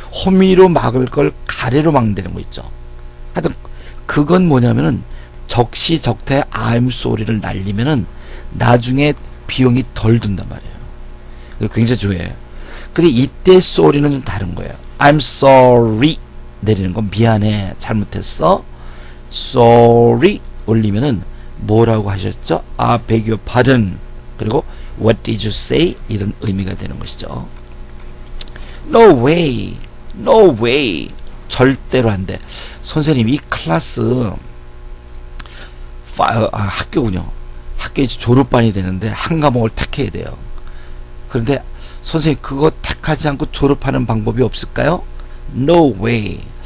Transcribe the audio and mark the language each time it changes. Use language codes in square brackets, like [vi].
[ko] 호미로 막을 걸 가래로 막는 데는 거 있죠. 하여튼 그건 뭐냐면은 적시적타에 [en] I'm sorry [ko] 를 날리면은 나중에 비용이 덜 든단 말이에요. 굉장히 중요해요. 근데 이때 sorry는 좀 다른 거예요. [en] I'm sorry [ko] 내리는 건 미안해 잘못했어. sorry 올리면은 뭐라고 하셨죠? [en] I beg your pardon. [ko] 그리고 [en] what did you say? [ko] 이런 의미가 되는 것이죠. [en] No way. No way. [ko] 절대로 안 돼. 선생님, 이 클래스 학교군요. 학교 이제 졸업반이 되는데 한 과목을 택해야 돼요. 그런데 선생님, 그거 택하지 않고 졸업하는 방법이 없을까요? [en] No way.